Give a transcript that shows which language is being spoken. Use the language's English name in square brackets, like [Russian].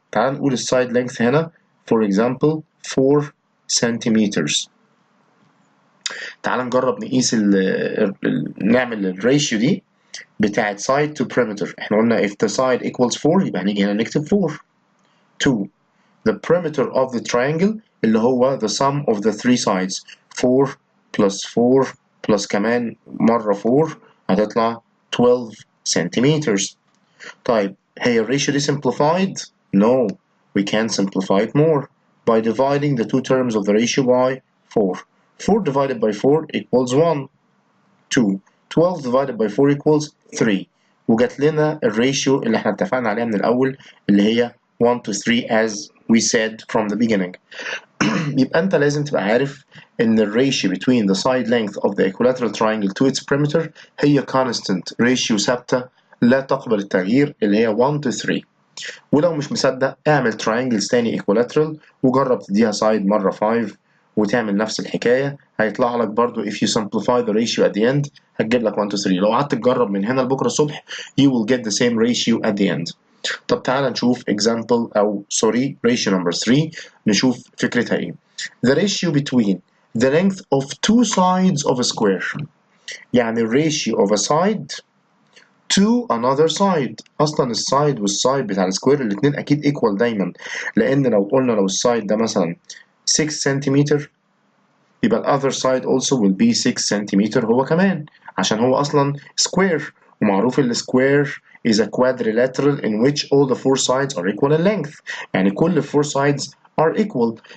[Arabic] تعال نقول السايد لينث هنا فور اكزامبل 4 سنتيمتر. تعال نجرب نقيس نعمل الريشيو دي بتاعت [English] side to perimeter. [Arabic] احنا قلنا [English] if the side equals 4 [Arabic] يبقى هنيجي هنا نكتب [English] 4 2 the perimeter of the triangle اللي هو the sum of the three sides 4 plus 4 plus [Arabic] كمان مرة [English] 4 هتطلع 12 centimeters. [Arabic] طيب هي الريشيو دي [English] simplified؟ No, we can simplify it more by dividing the two terms of the ratio by 4. 4 divided by 4 equals 1 2 12 divided by 4 equals 3. [Arabic] وجات لنا الريشيو اللي احنا اتفقنا عليها من الأول اللي هي [English] 1 to 3 as we said from the beginning. [Arabic] يبقى أنت لازم تبقى عارف إن الريشيو [English] between the side length of the equilateral triangle to its perimeter هي constant [Arabic] ريشيو ثابتة لا تقبل التغيير اللي هي [English] 1 to 3. [Arabic] ولو مش مصدق اعمل triangles تاني equilateral وجرب تديها side مرة 5 وتعمل نفس الحكاية هيطلع لك برضو [English] if you simplify the ratio at the end [Arabic] هتجيب لك 1 to 3. لو قعدت تجرب من هنا لبكرة الصبح [English] you will get the same ratio at the end. [Arabic] طب تعالى نشوف [English] example أو sorry ratio number 3 [Arabic] نشوف فكرتها إيه. [English] The ratio between the length of two sides of a square. يعني ratio of a side to another side. [Arabic] اصلا السايد والسايد بتاع السكوير الاثنين اكيد equal دايما، لان لو قلنا لو السايد ده مثلا 6 سنتيمتر يبقى ال [English] other side also will be [Arabic] 6 سنتيمتر هو كمان، عشان هو اصلا square، ومعروف ال square [English] is a quadrilateral in which all the four sides are equal in length. [Arabic] يعني كل [English] four sides are equal.